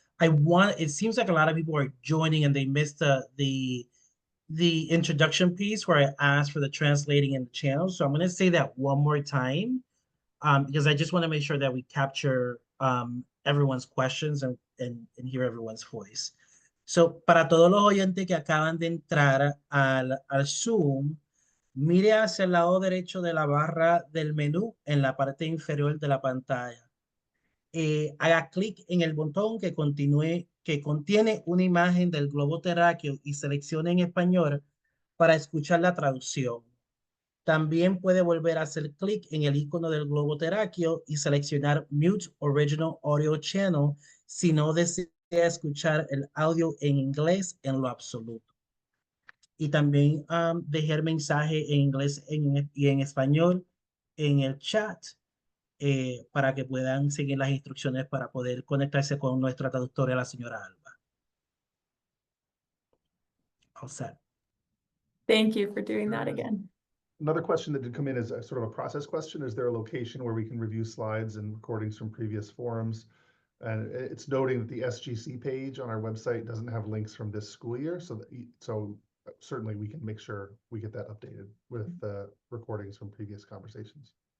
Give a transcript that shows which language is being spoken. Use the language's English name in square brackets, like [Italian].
[English] It seems like a lot of people are joining and they missed the introduction piece where I asked for the translating in the channel. So I'm going to say that one more time because I just want to make sure that we capture everyone's questions and hear everyone's voice. [Spanish] So, para todos los oyentes que acaban de entrar al Zoom, mire hacia el lado derecho de la barra del menú en la parte inferior de la pantalla. Haga clic en el botón que contiene una imagen del globo terráqueo y seleccione en español para escuchar la traducción. También puede volver a hacer clic en el icono del globo terráqueo y seleccionar [English] Mute Original Audio Channel [Spanish] si no desea escuchar el audio en inglés en lo absoluto. Y también dejar mensaje en inglés y en español en el chat para que puedan seguir las instrucciones para poder conectarse con nuestra traductora, la señora Alba. [English] All set. Thank you for doing that Sure. again. Another question that did come in is a sort of a process question. Is there a location where we can review slides and recordings from previous forums? And it's noting that the SGC page on our website doesn't have links from this school year. So certainly we can make sure we get that updated with recordings from previous conversations.